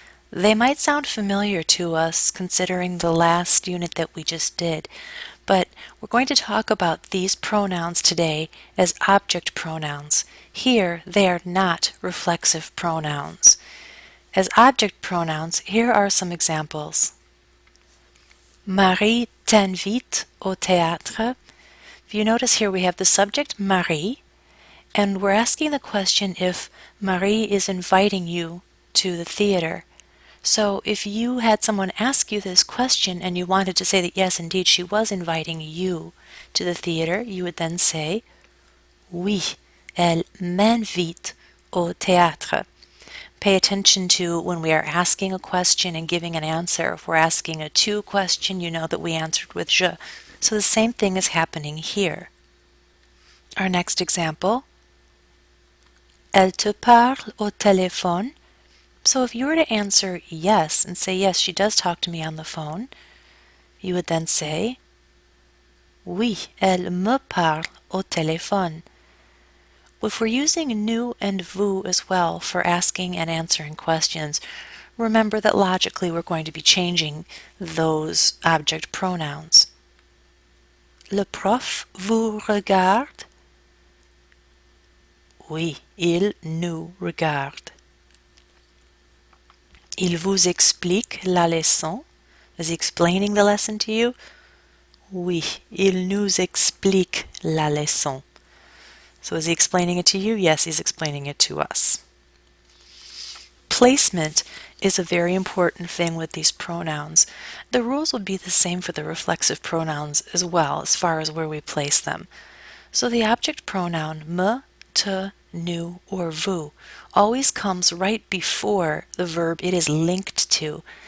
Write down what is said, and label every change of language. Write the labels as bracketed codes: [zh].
[en] They might sound familiar to us considering the last unit that we just did, but we're going to talk about these pronouns today as object pronouns. Here, they are not reflexive pronouns. As object pronouns, here are some examples. [fr] Marie t'invite au théâtre. [en] If you notice here we have the subject Marie, and we're asking the question if Marie is inviting you to the theater. So if you had someone ask you this question and you wanted to say that yes, indeed, she was inviting you to the theater, you would then say, [fr] Oui, elle m'invite au théâtre. [en] Pay attention to when we are asking a question and giving an answer. If we're asking a tu question, you know that we answered with je. So the same thing is happening here. Our next example, [fr] Elle te parle au téléphone. [en] So if you were to answer yes and say yes, she does talk to me on the phone, you would then say, [fr] Oui, elle me parle au téléphone. [en] If we're using nous and vous as well for asking and answering questions, remember that logically we're going to be changing those object pronouns. [fr] Le prof vous regarde? Oui, il nous regarde. Il vous explique la leçon? [en] Is he explaining the lesson to you? [fr] Oui, il nous explique la leçon. [en] So is he explaining it to you? Yes, he's explaining it to us. Placement is a very important thing with these pronouns. The rules would be the same for the reflexive pronouns as well, as far as where we place them. So the object pronoun me, te, nous, or vous always comes right before the verb it is linked to.